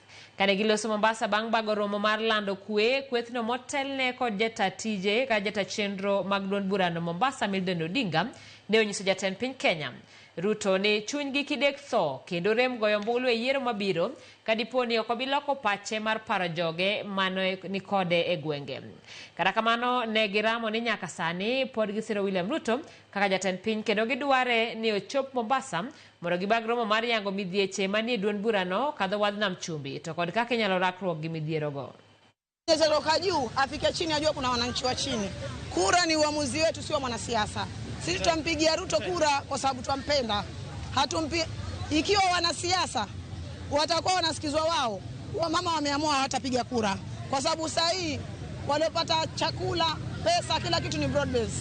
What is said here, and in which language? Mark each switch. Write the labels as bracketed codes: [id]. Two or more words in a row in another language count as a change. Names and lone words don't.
[luo] Kane giloso Mombasa bang' bago romo mar lando kwe kwethno motelne kod jata tije ka jata chenro mag duond burano Mombasa Milden Odinga ne onyiso jatend piny Kenya Ruto ni chunygi kidek tho kendo rem goyo ombulu e yiero mabiro kadiponi ok obiloko pache mar paro joge mano ni kode e gwenge. Kata kamano ne giramo ni nyaka sani pod gisiro William Ruto kaka jatend piny kendo gidware ni ochop Mombasa mondo gibag romo mar yango midhieche manie duond burano kadho wadnam chumbi to kod kaka inyalo rakruok gi midhierogo. [sw] Kutoka juu afike chini ajue kuna wananchi wa chini. Kura ni uamuzi wetu, sio mwanasiasa. Sisi tutampigia Ruto kura kwa sababu tumpenda. Ikiwa wanasiasa watakuwa wanasikizwa wao, wamama wameamua hawatapiga kura kwa sababu saa hii waliopata chakula, pesa, kila kitu ni [en] broad base.